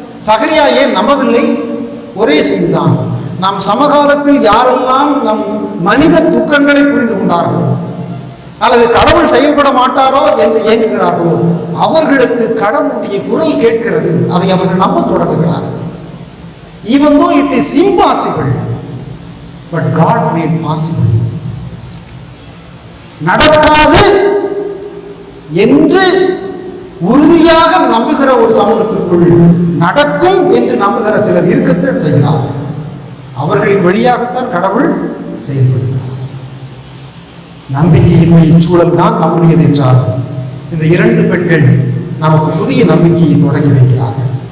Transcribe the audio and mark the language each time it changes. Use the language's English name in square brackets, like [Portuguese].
[Tamil] சகரியா ஏன் நம்பவில்லை? ஒரே செய்திதான். நம் சமகாலத்தில் யாரெல்லாம் நம் மனித துக்கங்களை புரிந்து கொண்டார்களோ, அல்லது கடவுள் செயல்பட மாட்டாரோ என்று ஏங்குகிறார்களோ, அவர்களுக்கு கடவுளுடைய குரல் கேட்கிறது. அதை அவர்கள் நம்ப தொடங்குகிறார்கள். [English] Even though it is impossible, but God made possible. [Tamil] நடக்காது என்று உறுதியாக நம்புகிற ஒரு சமூகத்திற்குள் நடக்கும் என்று நம்புகிற சிலர் இருக்கத்தான் செய்கிறார். அவர்களின் வழியாகத்தான் கடவுள் செயல்படுகிறார். நம்பிக்கையின்மை சூழல் தான் நம்முடையது என்றால் இந்த இரண்டு பெண்கள் நமக்கு புதிய நம்பிக்கையை தொடங்கி வைக்கிறார்கள்.